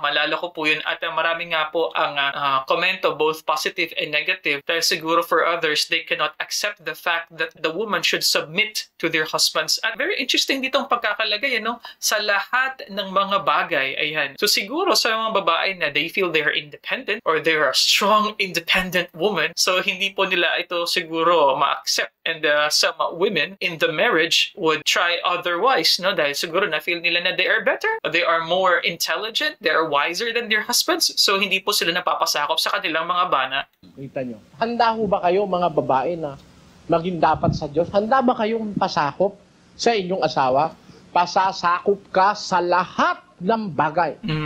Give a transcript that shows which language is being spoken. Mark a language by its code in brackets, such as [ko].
[tl] Malala ko po yun at marami nga po ang komento, [en] both positive and negative, [tl] dahil siguro [en] for others, they cannot accept the fact that the woman should submit to their husbands. [tl] At [en] very interesting [tl] ditong pagkakalagay, sa lahat ng mga bagay. Ayan. [en] So [tl] siguro sa mga babae na [en] they feel they're independent or they're a strong, independent woman, so [tl] hindi po nila ito siguro ma-accept. [en] And some women in the marriage would try otherwise, [tl] dahil siguro na-feel nila na [en] they are better, they are more intelligent, they are wiser than their husbands, so [tl] hindi po sila napapasakop sa kanilang mga bana. Kita nyo. Handa ho ba kayo mga babae na maging dapat sa Diyos? Handa ba kayong pasakop sa inyong asawa? Pasasakop ka sa lahat ng bagay.